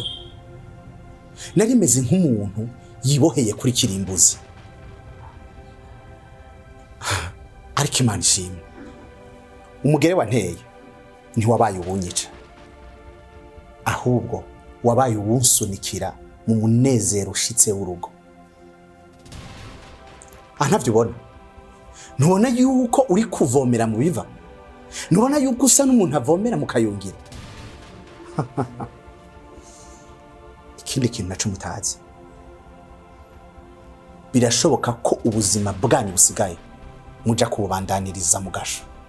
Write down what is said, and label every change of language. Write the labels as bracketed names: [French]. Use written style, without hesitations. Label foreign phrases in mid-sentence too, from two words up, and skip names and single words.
[Rundi] Nari meze nk'umuntu yiboheye kuri kirimbuzi. Ariko Imana ishimwe, umugere wanteye ntiwabaye ubunyica, ahubwo wabaye ubunsunikira mu munezero ushitse w'urugo. Ntavyo ubona, ntubona yuko uri kuvomera mu biva, ntubona yuko usa n'umuntu avomera mu kayungira. Ikindi kintu naco mutazi, birashoboka ko ubuzima bwanyu busigaye muja kububandaniriza mu gasho.